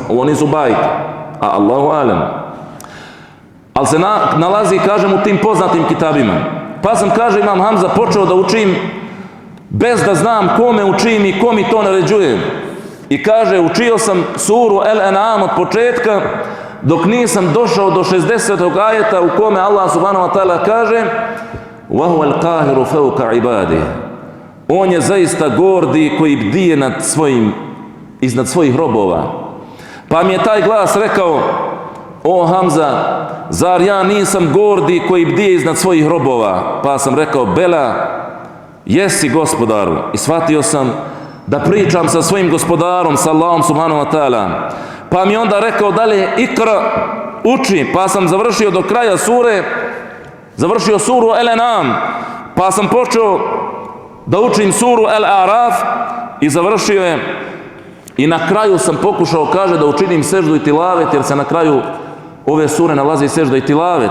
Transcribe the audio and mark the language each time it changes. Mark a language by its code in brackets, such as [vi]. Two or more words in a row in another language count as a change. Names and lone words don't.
[bs] Ovo nisu bajke, a [ar] الله أعلم. [bs] Ali se nalazi, kažem, u tim poznatim kitabima. Pa sam, kaže, Imam Hamza, počeo da učim bez da znam kome učim i ko mi to naređuje. I kaže, učio sam suru El En'am od početka, dok nisam došao do 60. ajeta u kome Allah [ar] سبحانه وتعالى kaže, وَهُوَ الْقَاهِرُ فَوْكَ عِبَادِهِ, [bs] on je zaista gordi koji bdije iznad svojih robova. Pa mi je taj glas rekao, o Hamza, zar ja nisam gordi koji bdije iznad svojih robova? Pa sam rekao, bela, jesi gospodaru. I shvatio sam da pričam sa svojim gospodarom, sa Allahom [ar] سبحانه وتعالى. [bs] Pa mi onda rekao dalje, ikra, uči. Pa sam završio do kraja sure, završio suru El En'am, pa sam počeo da učim suru El Araf i završio je. I na kraju sam pokušao, kaže, da učinim seždu i tilavet, jer se na kraju ove sure nalazi sežda i tilavet.